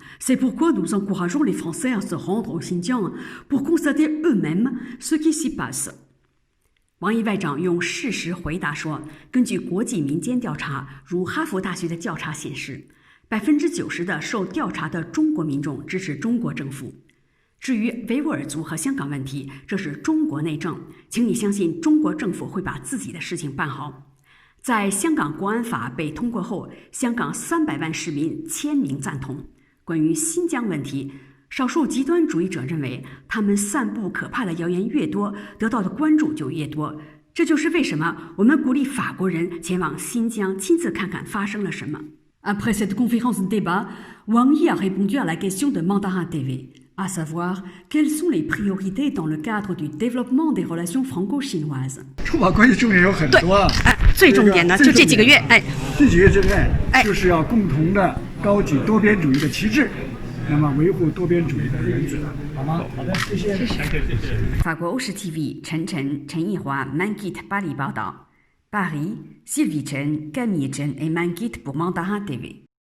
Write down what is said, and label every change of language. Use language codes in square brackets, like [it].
[fr] C'est pourquoi nous encourageons les Français à se rendre au Xinjiang pour constater eux-mêmes ce qui s'y passe. [zh] 王毅外长用事实回答说，根据国际民间调查，如哈佛大学的调查显示，90%的受调查的中国民众支持中国政府。至于维吾尔族和香港问题，这是中国内政，请你相信中国政府会把自己的事情办好。在香港国安法被通过后，香港300万市民签名赞同。关于新疆问题，少数极端主义者认为，他们散布可怕的谣言越多，得到的关注就越多。这就是为什么我们鼓励法国人前往新疆亲自看看发生了什么。 [fr] Après cette conférence de débat, Wang Yi a répondu à la question de Mandarin TV, à savoir quelles sont les priorités dans le cadre du développement des relations franco-chinoises. [zh] 中法关系重点有很多啊，最重点的就这几个月，这几个月之内，就是要共同的高举多边主义的旗帜，那么维护多边主义的原则，好吗？好的，谢谢。法国欧视 TV 陈奕华 Manguit 巴黎报道， [fr] Paris Sylvie Chen, Camille Chen et Manguit pour Mandarin TV。